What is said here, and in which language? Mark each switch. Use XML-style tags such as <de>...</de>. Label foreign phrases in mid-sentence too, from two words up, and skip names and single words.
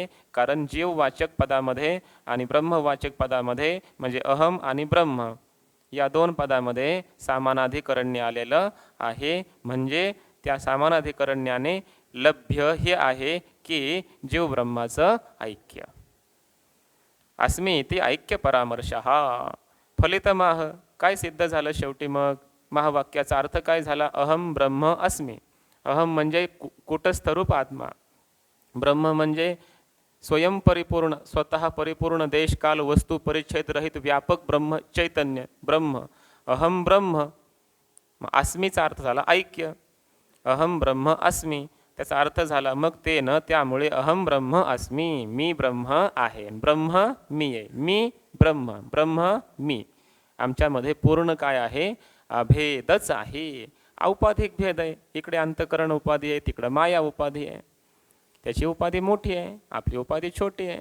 <mr>कारण जीववाचक पदामध्ये आणि ब्रह्मवाचक पदामध्ये म्हणजे अहम आणि ब्रह्म या दोन पदामध्ये सामानाधिकरण्य आलेलं आहे. म्हणजे त्या सामानाधिकरण्याने लभ्य हे आहे की जीव ब्रह्माचं ऐक्य.</mr> <sa>अस्मि इति ऐक्य परामर्शः. फलितमाह,</sa> <mr>काय सिद्ध झालं शेवटी? मग महावाक्याचा अर्थ काय झाला?</mr> <sa>अहम ब्रह्म अस्मि.</sa> <mr>अहम म्हणजे कूटस्थरूप आत्मा, ब्रह्म म्हणजे स्वयंपरिपूर्ण, स्वतः परिपूर्ण, देश काल वस्तू परिच्छेद रहित व्यापक ब्रह्म चैतन्य ब्रह्म.</mr> <sa>अहम ब्रह्म,</sa> <mr>अस्मीचा अर्थ झाला ऐक्य.</mr> <sa>अहम ब्रह्म अस्मि</sa> <mr>त्याचा अर्थ झाला मग ते न, त्यामुळे</mr> <sa>अहम ब्रह्म अस्मि,</sa> <mr>मी ब्रह्म आहे, ब्रह्म मी आहे, मी ब्रह्म, ब्रह्म मी. आमच्यामध्ये पूर्ण काय आहे? अभेदच आहे. औपाधिक भेद आहे. इकडे अंतकरण उपाधी आहे, तिकडं माया उपाधी आहे. त्याची उपाधी मोठी आहे, आपली उपाधी छोटी आहे.</mr>